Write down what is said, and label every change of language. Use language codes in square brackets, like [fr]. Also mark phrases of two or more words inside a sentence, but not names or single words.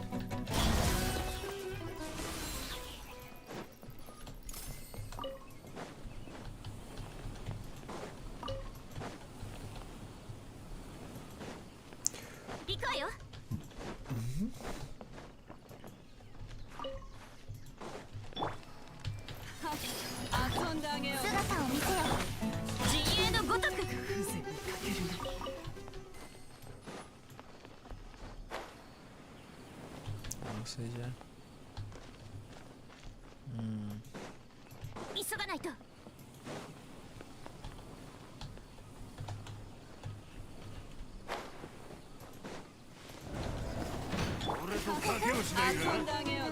[ja] 行くわよ。遊んであげよう。姿を見せよ。陣営のごとく。風情にかけるな。 [es] No sé ya. [ja] 急がないと。俺と賭けをしないか。遊んであげよう。